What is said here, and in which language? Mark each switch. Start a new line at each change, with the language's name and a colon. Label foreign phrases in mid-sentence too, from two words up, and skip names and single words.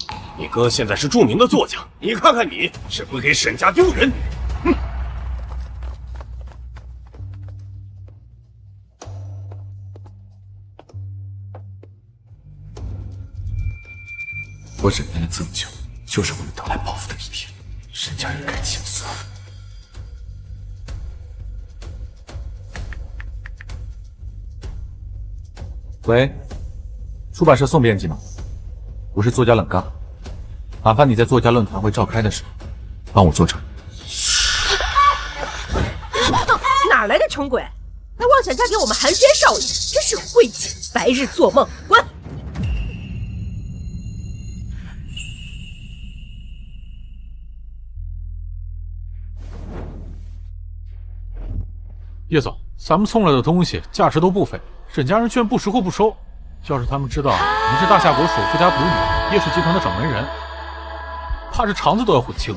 Chinese: 你哥現在是著名的作家，你看看你，是會給沈家丟人。哼！我忍耐了這麼久，就是為了得來報復的一天。沈家人該清算。喂，出版社宋編輯嗎？我是作家冷剛，麻煩你在作家論壇會召開的時候，幫我做成。哪來的窮鬼？還妄想嫁給我們寒暄少爺，真是晦氣！白日做夢，滾！叶总，咱們送來的東西價值都不菲，沈家人居然不識貨不收。要是他們知道你是大夏國首富家獨女，葉氏集團的掌門人，怕是腸子都要悔青了。